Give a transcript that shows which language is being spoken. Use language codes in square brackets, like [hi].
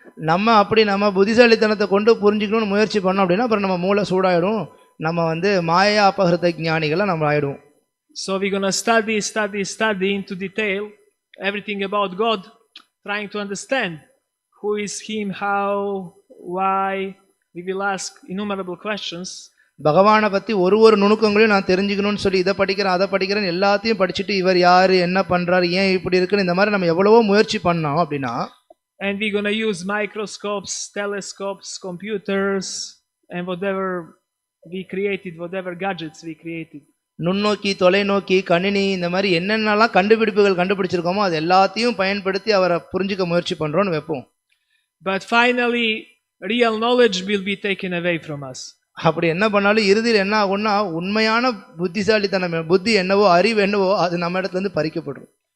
[ta] நம்ம அப்படி நம்ம புத்திசாலித்தனத்தை கொண்டு புரிஞ்சுக்கணும்னு முயற்சி பண்ணோம் அப்படின்னா அப்புறம் நம்ம மூளை சூடாயிடும், நம்ம வந்து மாயா அபகிருத ஞானிகளை நம்ம ஆயிடுவோம். [en] So we're going to study into detail everything about God, trying to understand who is him, how, why. We will ask innumerable questions. [ta] பகவானை பத்தி ஒரு நுணுக்கங்களையும் நான் தெரிஞ்சுக்கணும்னு சொல்லி இதை படிக்கிறேன் அதை படிக்கிறேன் எல்லாத்தையும் படிச்சுட்டு இவர் யாரு, என்ன பண்றாரு, ஏன் இப்படி இருக்குன்னு இந்த மாதிரி நம்ம எவ்வளவோ முயற்சி பண்ணோம் அப்படின்னா, [en] and we're going to use microscopes, telescopes, computers and whatever we created, whatever gadgets we created. [ta] நுண்ணோக்கி, தொலைநோக்கி, கணினி, இந்த மாதிரி என்னென்னலாம் கண்டுபிடிப்புகள் கண்டுபிடிச்சிருக்கோமோ அது எல்லாத்தையும் பயன்படுத்தி அவரை புரிஞ்சுக்க முயற்சி பண்றோம்னு வைப்போம். [en] But finally real knowledge will be taken away from us. [ta] அப்படி என்ன பண்ணாலும் இறுதியில் என்ன ஆகும்னா உண்மையான புத்திசாலித்தனம், புத்தி என்னவோ, அறிவு என்னவோ அது நம்ம இடத்துல இருந்து பறிக்கப்படும்.